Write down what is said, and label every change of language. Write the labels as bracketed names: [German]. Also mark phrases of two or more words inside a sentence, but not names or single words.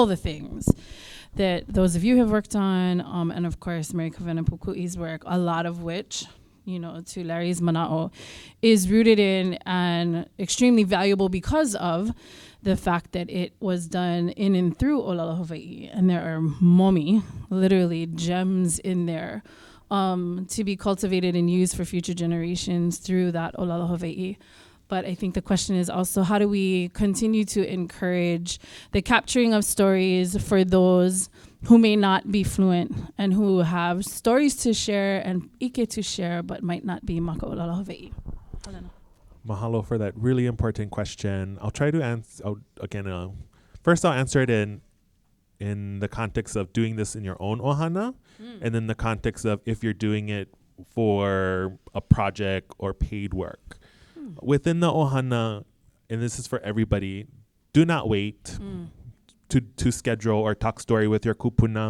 [English] the things that those of you have worked on, and of course Mary Kawena Pukui's work, a lot of which, to Larry's mana'o, is rooted in and extremely valuable because of the fact that it was done in and through [Hawaiian] Olelo Hawai'i, [English] and there are momi, literally gems in there, to be cultivated and used for future generations through that [Hawaiian] Olelo Hawai'i. [English] But I think the question is also, how do we continue to encourage the capturing of stories for those who may not be fluent and who have stories to share and ike to share, but might not be [Hawaiian] maka'olelo Hawai'i? [English] Mahalo for that really important question. I'll try to answer again. First, I'll answer it in the context of doing this in your own ohana, and then the context of if you're doing it for a project or paid work. Within the ohana, and this is for everybody, do not wait to schedule or talk story with your kupuna.